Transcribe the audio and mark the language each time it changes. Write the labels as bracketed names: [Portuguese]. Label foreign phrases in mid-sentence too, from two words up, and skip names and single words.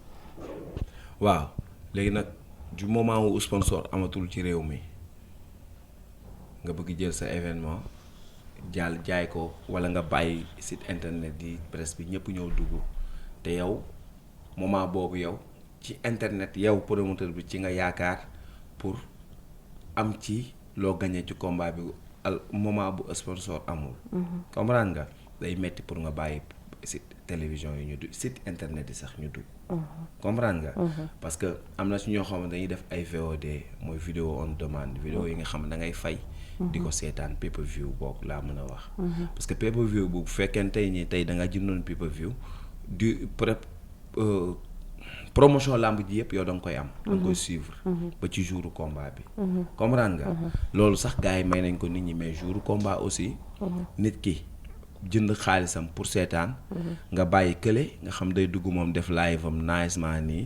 [Wolof] waaw léegi nag du moment wu sponsor amatul ci réew mi nga bëgg jël sa événement jaay ko wala nga bàyyi [French] site internet [Wolof] yi presse bi ñëpp ñëw dugg te yow moment boobu yow ci internet yow promoteur bi ci nga yaakaar [French] pour am [Wolof] ci loo gagné ci combat bi al moment bu sponsor amul. comprendre nga day metti pour nga bàyyi [French] site télévision [Wolof] yi ñu dugg [French] site internet [Wolof] yi sax ñu dugg. comprendre nga. [French] parce que [Wolof] am na si ñoo xam ne dañuy def ay VOD mooy vidéo [English] on demande [Wolof] vidéo yi nga xam ne da ngay fay. di ko seetaan [English] pay per view [Wolof] boobu laa mën a wax. [French] parce que [English] pay per view [Wolof] bu fekkee tey da nga jëndoon [English] pay per view [Wolof] du promotion lamb ji yëpp yow da nga koy am. da nga koy suivre. ba ci jouru combat bi. comprendre nga. loolu sax gars yi may nañ ko nit ñi [French] mais jouru combat aussi. [Wolof] nit ki jënd xaalisam pour seetaan. nga bàyyi kële nga xam day dugg moom def live am nicement nii.